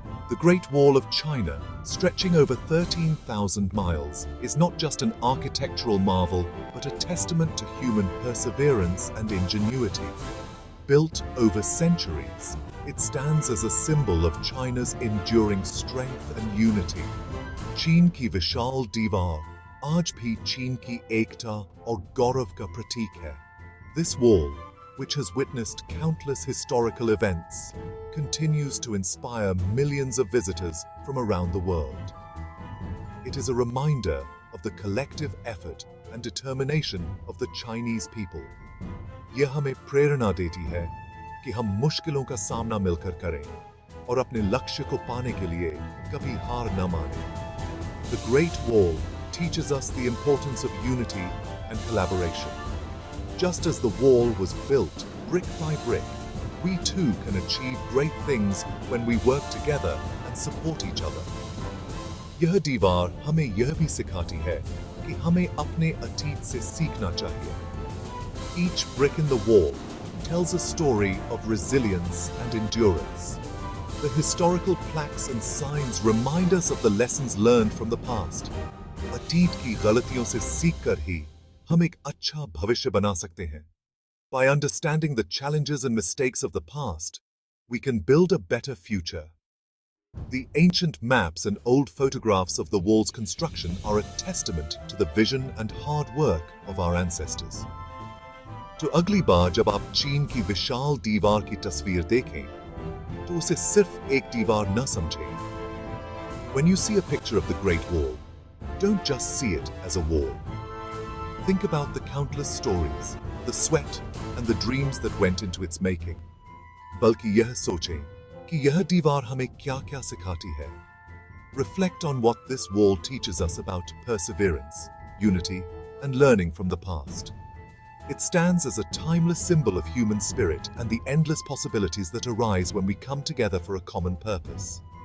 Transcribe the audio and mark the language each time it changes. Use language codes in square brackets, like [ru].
[en] The Great Wall of China, stretching over 13,000 miles, is not just an architectural marvel, but a testament to human perseverance and ingenuity. Built over centuries, it stands as a symbol of China's enduring strength and unity. [hi] चीन की विशाल दीवार आज भी चीन की एकता और गौरव का प्रतीक है। [en] This wall, which has witnessed countless historical events, continues to inspire millions of visitors from around the world. It is a reminder of the collective effort and determination of the Chinese people. [hi] यह हमें प्रेरणा देती है कि हम मुश्किलों का सामना मिलकर करें और अपने लक्ष्य को पाने के लिए कभी हार न मानें। [en] The Great Wall teaches us the importance of unity and collaboration. Just as the wall was built brick by brick, we too can achieve great things when we work together and support each other. [hi] यह दीवार हमें यह भी सिखाती है कि हमें अपने अतीत से सीखना चाहिए। [en] Each brick in the wall, tells a story of resilience and endurance. The historical plaques and signs remind us of the lessons learned from the past. [hi] अतीत की गलतियों से सीखकर ही हम एक अच्छा भविष्य बना सकते हैं. [en] By understanding the challenges and mistakes of the past, we can build a better future. The ancient maps and old photographs of the wall's construction are a testament to the vision and hard work of our ancestors. [hi] तो अगली बार जब आप चीन की विशाल दीवार की तस्वीर देखें, तो उसे सिर्फ एक दीवार न समझें. [en] When you see a picture of the Great Wall, don't just see it as a wall. Think about the countless stories, the sweat, and the dreams that went into its making. [hi] बल्कि यह सोचें कि यह दीवार हमें क्या-क्या सिखाती है. [en] Reflect on what this wall teaches us about perseverance, unity, and learning from the past. It stands as a timeless symbol of human spirit and the endless possibilities that arise when we come together for a common purpose.